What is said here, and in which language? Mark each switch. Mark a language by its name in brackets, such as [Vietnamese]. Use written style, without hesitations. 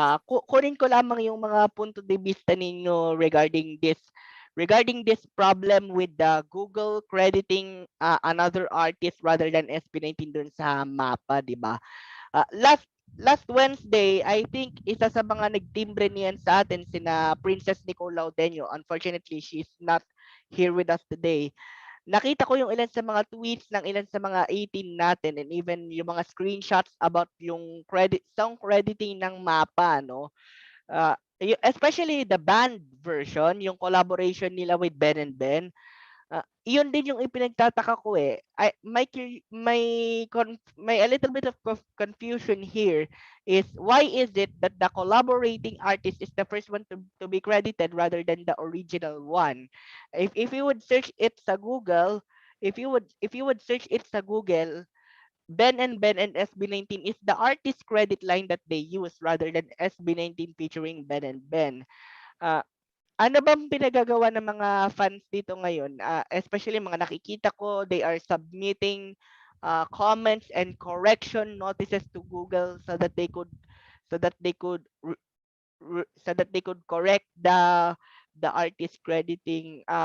[Filipino] Kunin ko lamang yung mga punto de vista ninyo [English] regarding this problem with the Google crediting another artist rather than SB19 [Filipino] dun sa mapa, di ba? [English] Last Wednesday, I think [Filipino] isa sa mga nagtimbre niyan sa atin sina Princess Nicole Laudenio. [English] Unfortunately, she's not here with us today. [Filipino] Nakita ko yung ilan sa mga tweets ng ilan sa mga 18 natin, and even yung mga screenshots about yung song crediting ng mapa, no? [English] Especially the band version, yung collaboration nila with Ben and Ben. [Filipino] Iyon din yung ipinagtataka ko eh. [English] My a little bit of confusion here is why is it that the collaborating artist is the first one to be credited rather than the original one? If you would search it sa Google, if you would search it sa Google, Ben and SB19 is the artist credit line that they use rather than SB19 featuring Ben and Ben. [Filipino] Uh, ano bang pinagagawa ng mga fans dito ngayon? [English] Especially [Filipino] mga nakikita ko, [English] they are submitting comments and correction notices to Google so that they could correct the artist crediting.